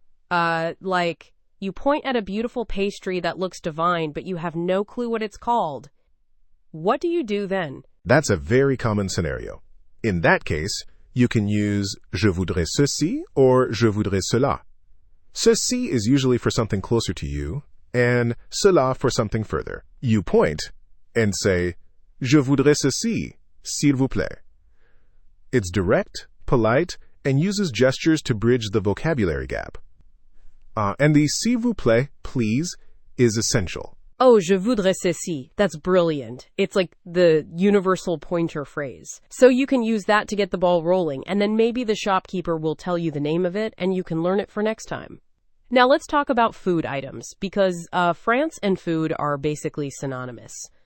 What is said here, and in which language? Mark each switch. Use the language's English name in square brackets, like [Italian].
[English] Like you point at a beautiful pastry that looks divine, but you have no clue what it's called. What do you do then? That's a very common scenario. In that case, you can use [French] Je voudrais ceci [English] or [French] Je voudrais cela. [English] Ceci is usually for something closer to you, and cela for something further. You point and say, [French] Je voudrais ceci, s'il vous plaît. [English] It's direct, polite, and uses gestures to bridge the vocabulary gap. And the [French] s'il vous plaît, [English] please, is essential. Oh, [French] je voudrais ceci. [English] That's brilliant. It's like the universal pointer phrase. So you can use that to get the ball rolling, and then maybe the shopkeeper will tell you the name of it, and you can learn it for next time. Now let's talk about food items, because France and food are basically synonymous.